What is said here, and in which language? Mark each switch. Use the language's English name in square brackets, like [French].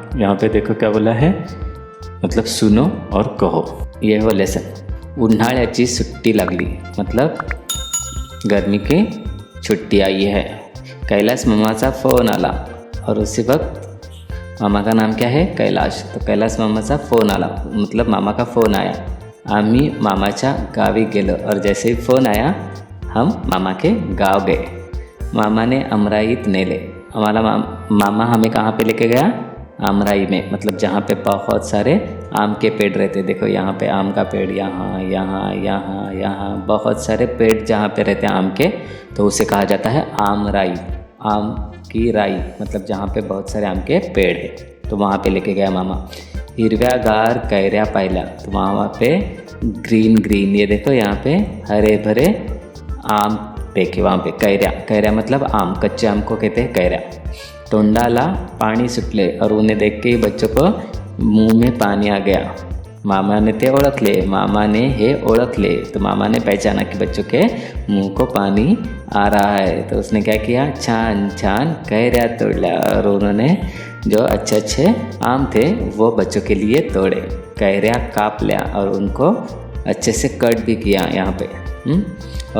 [Hindi] यहाँ पे देखो क्या बोला है, मतलब सुनो और कहो. ये वो लेसन. [Marathi] उन्हाळ्याची सुट्टी लागली, [Hindi] मतलब गर्मी की छुट्टी आई है. [Marathi] कैलाश मामाचा फ़ोन आला [Hindi] और उसी वक्त मामा का नाम क्या है, कैलाश. तो [Marathi] कैलाश मामाचा फ़ोन आला, [Hindi] मतलब मामा का फ़ोन आया. [Marathi] आम्ही मामाच्या गावी गेलो [Hindi] और जैसे ही फ़ोन आया हम मामा के गांव गए. [Marathi] मामा ने अमराईत नेले. [Hindi] हमारा मामा हमें कहाँ पे लेके गया, आमराई में, मतलब जहाँ पे बहुत सारे आम के पेड़ रहते. देखो यहाँ पे आम का पेड़, यहाँ यहाँ यहाँ यहाँ बहुत सारे पेड़ जहाँ पे रहते हैं आम के, तो उसे कहा जाता है आमराई. आम की राई मतलब जहाँ पे बहुत सारे आम के पेड़ है, तो वहाँ पे लेके गया मामा. [Marathi] हिरव्यागार कैऱ्या पाहिल्या. [Hindi] तो वहाँ पे ग्रीन ग्रीन, ये देखो यहाँ पे हरे भरे आम देखे वहाँ पे. कैऱ्या मतलब आम, कच्चे आम को कहते हैं कैऱ्या. [Marathi] तोंडाला पानी सुटले, [Hindi] और उन्हें देख के ही बच्चों को मुंह में पानी आ गया. [Marathi] मामा ने ते ओळखले, मामा ने हे ओळखले. [Hindi] तो मामा ने पहचाना कि बच्चों के मुंह को पानी आ रहा है. तो उसने क्या किया, [Marathi] छान छान कैऱ्या तोड़ला, [Hindi] और उन्होंने जो अच्छे अच्छे आम थे वो बच्चों के लिए तोड़े. कैऱ्या काप लिया और उनको अच्छे से कट भी किया यहाँ पे.